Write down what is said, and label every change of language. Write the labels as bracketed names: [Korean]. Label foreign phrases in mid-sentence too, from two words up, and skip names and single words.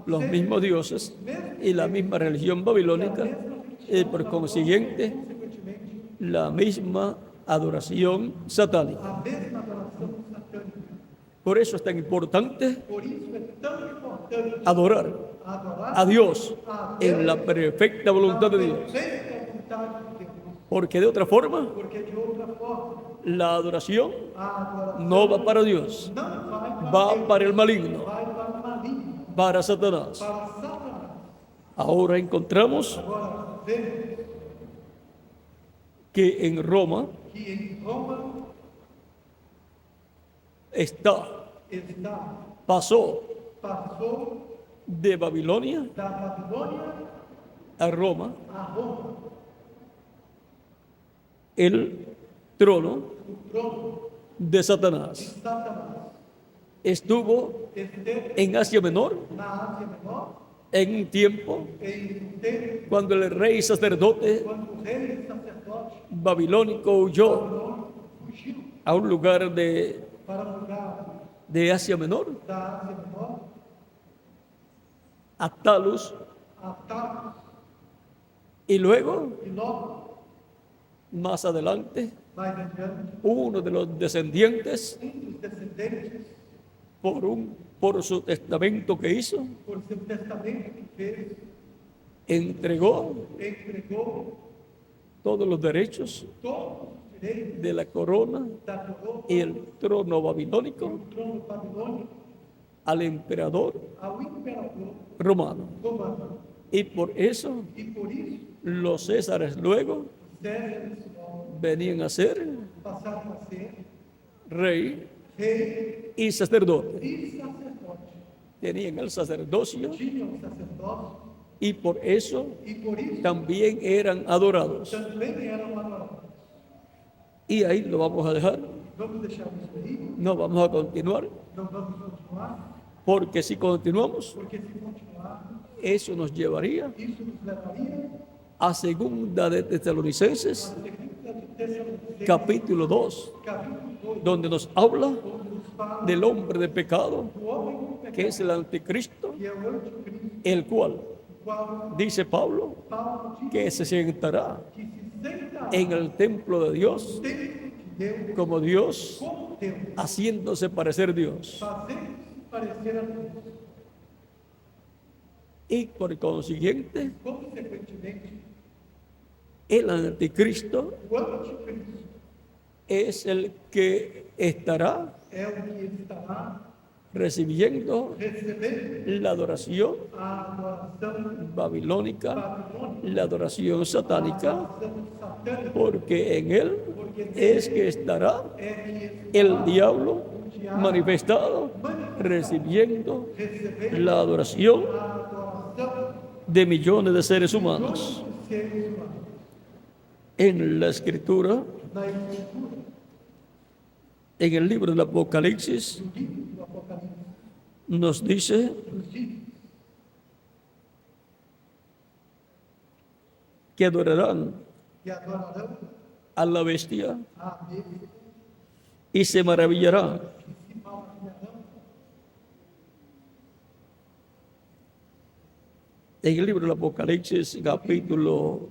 [Spanish] los [Portuguese] sendo [Spanish] mismos dioses y la misma religión babilónica y por consiguiente [Portuguese] consequentemente [Spanish] la misma adoración satánica. [Portuguese] a mesma adoração satânica. [Spanish] Por eso es tan importante [Portuguese] Por isso é tão importante [Spanish] adorar [Portuguese] adorar [Spanish] a Dios [Portuguese] a [Spanish] en la perfecta voluntad de Dios, [Portuguese] perfeita vontade de Deus, [Spanish] porque de otra forma [Portuguese] porque de outra forma [Spanish] la adoración [Portuguese] a adoração [Spanish] no va para Dios, [Portuguese] não vai para [Spanish] va [Portuguese] Deus, [Spanish] para el maligno, [Portuguese] vai para o maligno, [Spanish] para Satanás. [Portuguese] para Satanás. [Spanish] Ahora encontramos [Portuguese] Agora vemos [Spanish] que en Roma [Portuguese] que em Roma [Spanish] está, [Portuguese] passou [Spanish] de Babilonia [Portuguese] da Babilônia [Spanish] a Roma [Portuguese] a Roma, [Spanish] el trono [Portuguese] o trono [Spanish] de [Portuguese] de [Spanish] Satanás. [Portuguese] Satanás. [Spanish] Estuvo [Portuguese] Esteve [Spanish] en Asia Menor [Portuguese] na Ásia Menor [Spanish] en un tiempo [Portuguese] em um tempo [Spanish] cuando el rey sacerdote [Portuguese] quando o rei sacerdote [Spanish] babilónico huyó [Portuguese] babilônico fugiu [Spanish] a un lugar [Portuguese] para um lugar [Spanish] de Asia Menor, [Portuguese] da Ásia Menor, [Spanish] a Talus, [Portuguese] a Tarsus, [Spanish] y luego, [Portuguese] e logo, [Spanish] más adelante, [Portuguese] mais adiante, [Spanish] uno de los descendientes, [Portuguese] dos descendentes, [Spanish] por su testamento que hizo, [Portuguese] por seu testamento que fez, [Spanish] entregó [Portuguese] entregou [Spanish] todos los derechos [Portuguese] todos os direitos [Spanish] de la corona [Portuguese] da coroa [Spanish] y el trono [Portuguese] e [Spanish] babilónico [Portuguese] o trono babilônico [Spanish] al emperador [Portuguese] ao imperador [Spanish] romano. [Portuguese] romano. [Spanish] Y por eso [Portuguese] E por isso, [Spanish] los Césares luego [Portuguese] os Césares logo [Spanish] venían a ser [Portuguese] passaram a ser [Spanish] rey [Portuguese] rei [Spanish] y sacerdote. [Portuguese] e sacerdote. [Spanish] Tenían el sacerdocio [Portuguese] Tinham o sacerdócio [Spanish] y por eso [Portuguese] e por isso [Spanish] también eran adorados. [Portuguese] também eram adorados. [Spanish] Y ahí lo vamos a dejar, [Portuguese] Vamos deixar isso aí? [Spanish] no vamos a continuar, [Portuguese] Não vamos continuar? [Spanish] porque si continuamos, [Portuguese] Porque se continuar, [Spanish] eso nos llevaría [Portuguese] isso nos levaria [Spanish] a segunda de Tesalonicenses, [Portuguese] à segunda de Tessalonicenses, [Spanish] capítulo 2, [Portuguese] capítulo 2, [Spanish] donde nos habla [Portuguese] onde nos fala [Spanish] del hombre de pecado, [Portuguese] do homem do pecado, [Spanish] que es el anticristo, [Portuguese] que é o anticristo, [Spanish] el cual, [Portuguese] o qual [Spanish] dice Pablo, [Portuguese] Paulo diz [Spanish] que se sentará [Portuguese] que se sentará [Spanish] en el templo de Dios [Portuguese] no templo de Deus [Spanish] como Dios, [Portuguese] como Deus, [Spanish] haciéndose parecer Dios. [Portuguese] fazendo-se parecer a Deus. [Spanish] Y por consiguiente, [Portuguese] Consequentemente, [Spanish] el anticristo [Portuguese] o anticristo [Spanish] es el que estará [Portuguese] é o que estará [Spanish] recibiendo [Portuguese] recebendo [Spanish] la adoración [Portuguese] a adoração [Spanish] babilónica, [Portuguese] babilônica, [Spanish] la adoración [Portuguese] a [Spanish] satánica, [Portuguese] adoração satânica, [Spanish] porque en él es que estará [Portuguese] é que [Spanish] el diablo manifestado recibiendo [Portuguese] recebendo [Spanish] la adoración [Portuguese] a adoração [Spanish] de millones de seres humanos. [Portuguese] dos seres humanos. [Spanish] En la escritura, [Portuguese] Na Escritura, [Spanish] en el libro del Apocalipsis, [Portuguese] no livro do Apocalipse, [Spanish] nos dice [Portuguese] nos diz [Spanish] que adorarán [Portuguese] que adorarão [Spanish] a la bestia [Portuguese] a Deus [Spanish] y se maravillarán. [Portuguese] e se maravilharão. [Spanish] En el libro del Apocalipsis, capítulo